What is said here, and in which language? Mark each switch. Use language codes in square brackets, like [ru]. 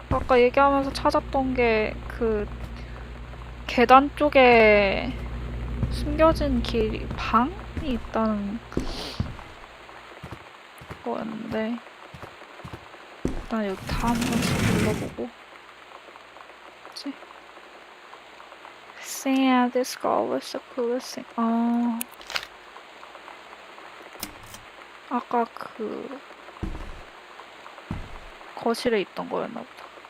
[ko] 아까 얘기하면서 찾았던 게 그 계단 쪽에 숨겨진 방이 있다는 거였는데 일단 여기 다 한 번씩 둘러보고. 뭐지? [en] Sam, this girl was the coolest thing. [ko] 아까 그 거실에 있던 거였나 보다.